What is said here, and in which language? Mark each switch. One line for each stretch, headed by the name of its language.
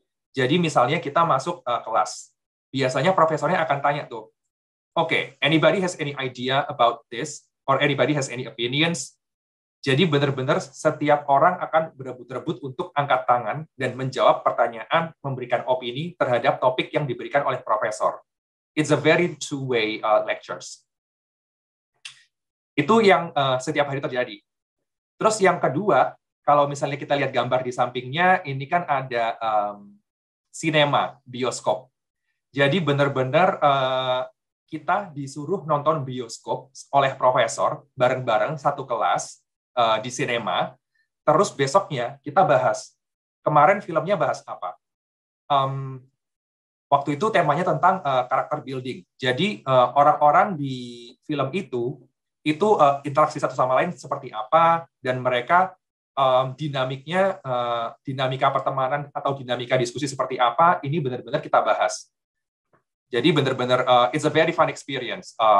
Indonesian: Jadi misalnya kita masuk kelas, biasanya profesornya akan tanya tuh,
English: okay, anybody has any idea about this, or anybody has any opinions?
Indonesian: Jadi benar-benar setiap orang akan berebut-rebut untuk angkat tangan dan menjawab pertanyaan, memberikan opini terhadap topik yang diberikan oleh profesor.
English: It's a very two-way lectures.
Indonesian: Itu yang setiap hari terjadi. Terus yang kedua, kalau misalnya kita lihat gambar di sampingnya, ini kan ada sinema, bioskop. Jadi benar-benar kita disuruh nonton bioskop oleh profesor bareng-bareng satu kelas di sinema. Terus besoknya kita bahas. Kemarin filmnya bahas apa? Waktu itu temanya tentang karakter building. Jadi orang-orang di film itu interaksi satu sama lain seperti apa, dan mereka dinamika pertemanan atau dinamika diskusi seperti apa, ini benar-benar kita bahas. Jadi benar-benar
English: it's a very fun experience.